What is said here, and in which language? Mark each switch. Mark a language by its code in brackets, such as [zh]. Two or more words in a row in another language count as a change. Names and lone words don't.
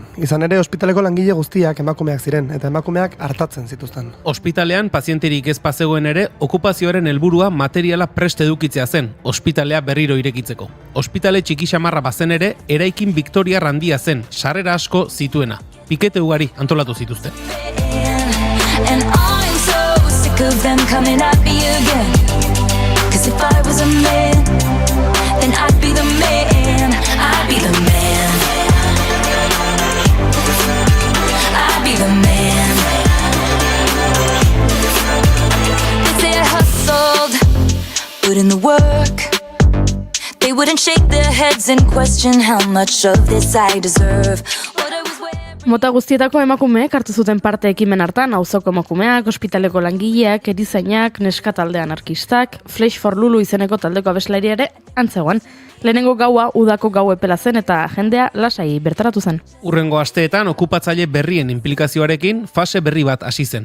[eu] Izan ere, ospitaleko langile guztiak emakumeak ziren, eta emakumeak hartatzen zituzten. Ospitalean pazienterik ez pazegoen ere, okupazioaren helburua materiala prest edukitzea zen, ospitalea berriro irekitzeko. Ospitale txiki xamarra bazen ere, eraikin Victoria handia zen, sarrera asko zituena. Pikete ugari antolatu zituzten. [en] Then I'd be the man, I'd be the man, I'd be the man. They say I hustled, put in the work. They wouldn't shake their heads and question how much of this I deserve. What I was wearing. [eu] Mota guztietako emakumeek hartu zuten parte ekimen hartan, auzoko emakumeak, ospitaleko langileak, erizainak, neskatalde anarkistak, Flash for Lulu izeneko taldeko abeslaria ere antzegoan. Lehenengo gaua udako gau epela zen eta jendea lasai bertaratu zen. Urrengo asteetan okupatzaile berrien inplikazioarekin fase berri bat hasi zen.